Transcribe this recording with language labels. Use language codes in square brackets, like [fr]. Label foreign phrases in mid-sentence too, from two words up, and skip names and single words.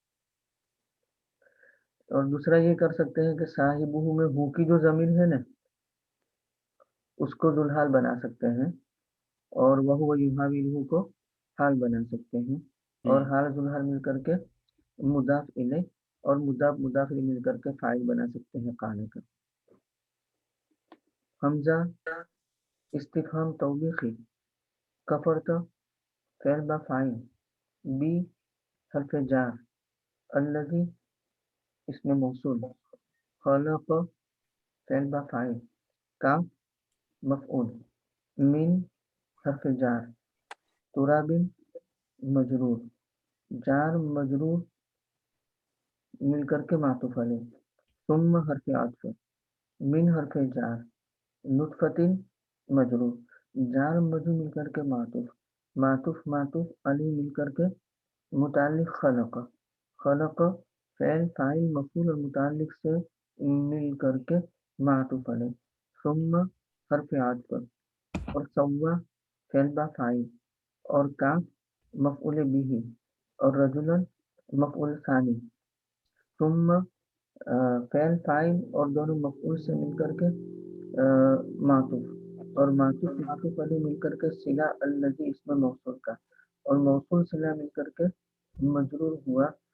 [ur] اور دوسرا یہ کر سکتے ہیں کہ صاحبہ میں ہو کی جو ضمیر ہے نا اس کو ذوالحال بنا سکتے ہیں، اور وہ یحاورہ کو حال بنا سکتے ہیں، اور حال ذوالحال مل کر کے مضاف الیہ، اور مضاف الیہ مل کر کے فاعل بنا سکتے ہیں قال کا۔ حمزہ استفہام توبیخی، کفرت فعل با فاعل، بی حرف جار، الذی اسم موصول، خلق فعل با فاعل، کاف مفعول، من حرف جار، تراب مجرور، جار مجرور مل کر کے معطوف علیہ، ثم حرف عطف، من حرف جار، نطفۃ مجرور، جار مجرور مل کر کے معطوف علی مل کر کے متعلق خلق، خلق فعل فاعل مفعول اور متعلق سے مل کر کے معطوف علیہ، ثم حرف عطف، اور سوا فعل با فاعل، اور کاف مفعول به، اور رجلا مفعول ثانی، ثم فعل فاعل اور دونوں مفعول سے مل کر کے معطوف، اور معطوف علیہ مل کر کے صلہ الذی اسم موصول کا، اور موصول صلہ مل کر کے مجرور ہوا